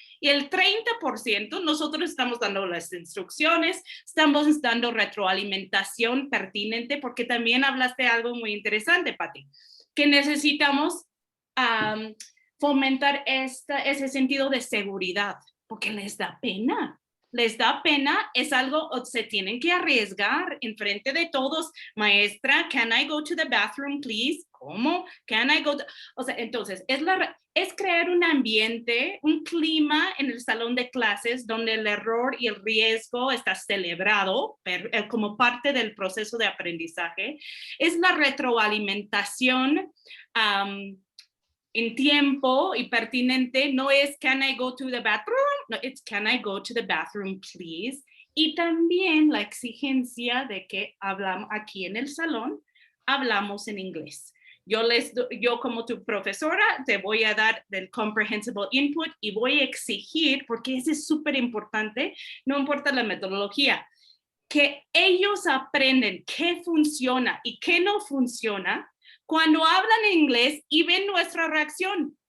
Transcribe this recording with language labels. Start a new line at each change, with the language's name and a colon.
Spanish: Y el 30% nosotros estamos dando las instrucciones, estamos dando retroalimentación pertinente, porque también hablaste de algo muy interesante, Pati, que necesitamos fomentar ese sentido de seguridad, porque les da pena. les da pena, es algo, se tienen que arriesgar en frente de todos.
English: Maestra, can I go to the bathroom, please?
Spanish: ¿Cómo?
English: Can I go to...
Spanish: O sea, entonces, es crear un ambiente, un clima en el salón de clases donde el error y el riesgo está celebrado como parte del proceso de aprendizaje. Es la retroalimentación en tiempo y pertinente. No es
English: can I go to the bathroom, no, it's can I go to the bathroom, please.
Spanish: Y también la exigencia de que hablamos aquí en el salón, hablamos en inglés. Yo como tu profesora te voy a dar del comprehensible input y voy a exigir, porque eso es súper importante, no importa la metodología, que ellos aprenden qué funciona y qué no funciona cuando hablan en inglés y ven nuestra reacción.